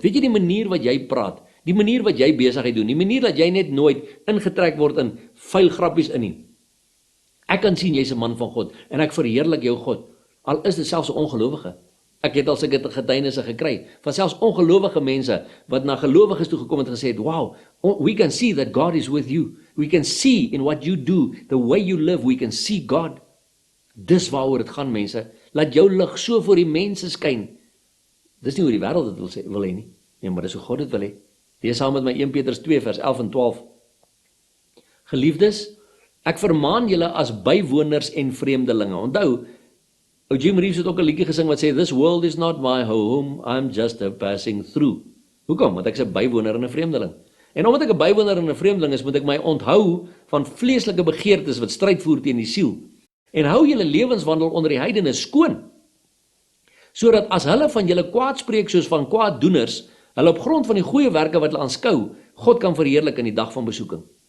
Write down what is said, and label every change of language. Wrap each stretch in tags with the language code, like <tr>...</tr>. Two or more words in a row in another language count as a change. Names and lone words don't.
<af>Weet jy die manier wat jy praat, die manier wat jy besigheid doen, die manier dat jy net nooit ingetrek word in vuil grappies in nie. Ek kan sien jy's 'n man van God en ek verheerlik jou God. Al is dit selfs 'n ongelowige. Ek het al sulke getuienisse gekry van selfs ongelowige mense wat na gelowiges toe gekom het en gesê het,</af> <en>wow, we can see that God is with you. We can see in what you do, the way you live, we can see God.</en> <af>Dis waaroor dit gaan, mense. Laat jou lig so voor die mense skyn. Dis nie hoe die wêreld dit wil hê nie. Nee, maar dis hoe God dit wil hê. Lees saam met my 1 Petrus 2 vers 11 en 12. Geliefdes, ek vermaan julle as bywoners en vreemdelinge. Onthou, Jim Reeves het ook 'n liedjie gesing wat sê,</af> <en>this world is not my home, I'm just a passing through.</en> <af>Hoekom? Want ek is 'n bywoner en 'n vreemdeling. En omdat ek 'n bywoner en 'n vreemdeling is, moet ek my onthou van vleeslike begeertes wat stryd voer teen die siel. En hou julle lewenswandel onder die heidene skoon, sodat as hulle van julle kwaad spreek soos van kwaaddoeners, hulle op grond van die goeie werke wat hulle aanskou, God kan verheerlik in die dag van besoeking.</af>